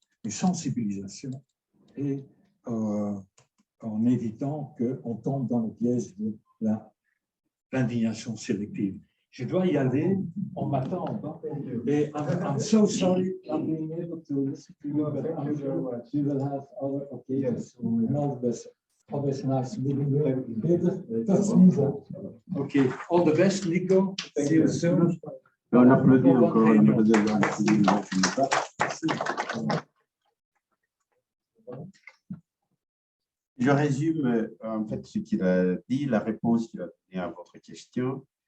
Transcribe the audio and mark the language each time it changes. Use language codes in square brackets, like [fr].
[fr] Une sensibilisation et en évitant qu'on tombe dans le piège de l'indignation sélective. Je dois y aller, on m'attend en bas. [en] Et I'm so sorry I'm being able to listen to you, but I'm sure we will have other occasions to know this. Always nice meeting you. Peter, that's Nico. Okay, all the best, Nico. See you soon. [fr] On applaudit encore Je résume en fait ce qu'il a dit, la réponse qu'il a donnée à votre question.